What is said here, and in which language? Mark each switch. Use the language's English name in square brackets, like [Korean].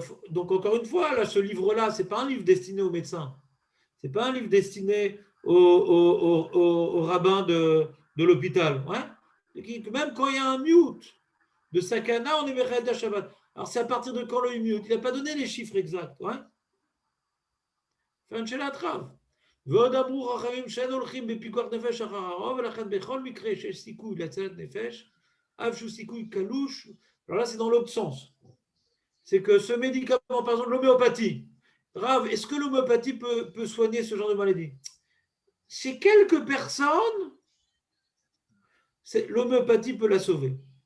[French] Donc encore une fois, là, ce livre-là, c'est pas un livre destiné aux médecins. C'est pas un livre destiné aux rabbins de l'hôpital. Ouais. Même quand il y a un mute de sakana, on est Meched Shabbat. Alors, c'est à partir de quand le mute? Il n'a pas donné les chiffres exacts. Ouais. Fin de la trave. [Hebrew] ועוד אמרו חכמים שאין הולכים בפיקוח נפש אחר הרוב, ולכן בכל מקרה שיש סיכוי להצלת נפש, אף שהוא סיכוי קלוש. [French] Alors là, c'est dans l'autre sens. C'est que ce médicament, par exemple, l'homéopathie, Rav, est-ce que l'homéopathie peut soigner ce genre de maladie? Chez quelques personnes, l'homéopathie peut la sauver.